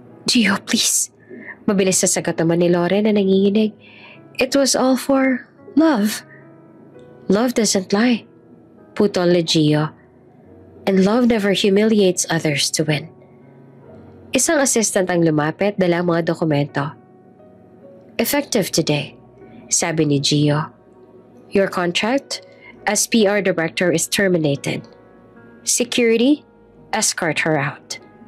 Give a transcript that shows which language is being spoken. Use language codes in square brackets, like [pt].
[tl] Gio, please. Mabilis sa sagot naman ni Lauren na nanginginig. [en] It was all for love. Love doesn't lie. [tl] Putol ni Gio. [en] And love never humiliates others to win. [tl] Isang assistant ang lumapit dala mga dokumento. [en] Effective today, [tl] sabi ni Gio. [en] Your contract as PR director is terminated. Security, escort her out.